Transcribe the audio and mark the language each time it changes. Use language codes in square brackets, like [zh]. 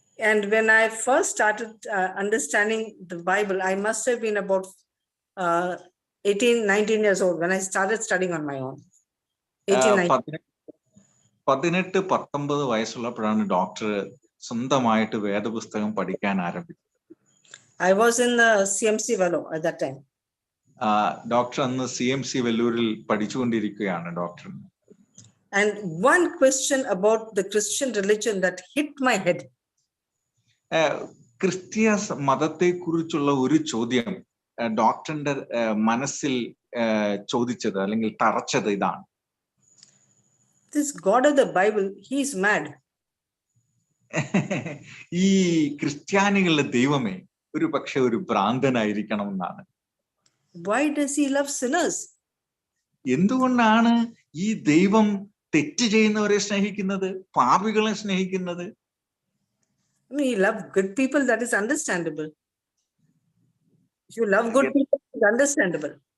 [en] And when I first started understanding the Bible, I must have been about 18-19 years old when I started studying on my own. [ml] 18-19 വയസ്സുള്ളപ്പോഴാണ് doctor സ്വന്തമായിട്ട് വേദപുസ്തകം പഠിക്കാൻ ആരംഭിച്ചത്. [en] I was in the CMC Vellore at that time. [ml] Doctor അന്ന് CMC വെല്ലൂരിൽ പഠിച്ചുകൊണ്ടിരിക്കുകയാണ് doctor. [en] And one question about the Christian religion that hit my head. [ml] ക്രിസ്തീയ മതത്തെ കുറിച്ചുള്ള ഒരു ചോദ്യം ഡോക്ടറിന്റെ മനസ്സിൽ ചോദിച്ചത് അല്ലെങ്കിൽ തറച്ചത് ഇതാണ്: [en] This God of the Bible, he is mad. [ml] ഈ ക്രിസ്ത്യാനികളുടെ ദൈവമേ ഒരു പക്ഷെ ഒരു ഭ്രാന്തനായിരിക്കണം എന്നാണ്. [en] Why does he love sinners? [ml] എന്തുകൊണ്ടാണ് ഈ ദൈവം തെറ്റ് ചെയ്യുന്നവരെ സ്നേഹിക്കുന്നത്, പാപികളെ സ്നേഹിക്കുന്നത്? [en] He loves good people, that is understandable. If you love good people, it's understandable.